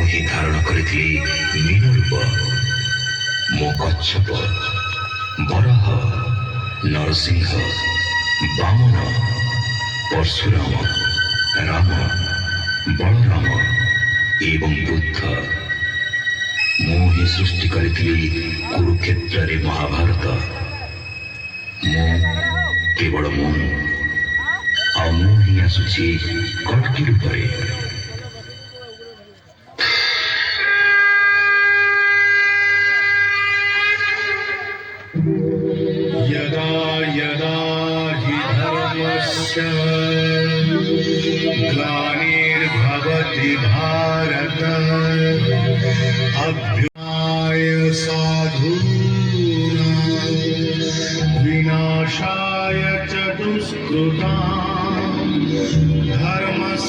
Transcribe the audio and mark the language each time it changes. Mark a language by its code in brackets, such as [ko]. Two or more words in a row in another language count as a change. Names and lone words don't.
[or] ହିଁ ଧାରଣ କରିଥିଲି ମୀନ ରୂପ ମୋ କଚ୍ଛପ ବରାହ ନରସିଂହ ବାମନ ପରଶୁରାମ ରାମ ବଳରାମ ଏବଂ ବୁଦ୍ଧ ମୁଁ ହିଁ ସୃଷ୍ଟି କରିଥିଲି କୁରୁକ୍ଷେତ୍ରରେ ମହାଭାରତ ମୁଁ କେବଳ ମୁଁ ଆଉ ମୁଁ ହିଁ ଆସୁଛି କଳ୍କି ରୂପରେ [sa] यदा यदा हि धर्मस्य ग्लानिर्भवति भारत अभ्युदय साधूनां विनाशाय च दुष्कृतां धर्म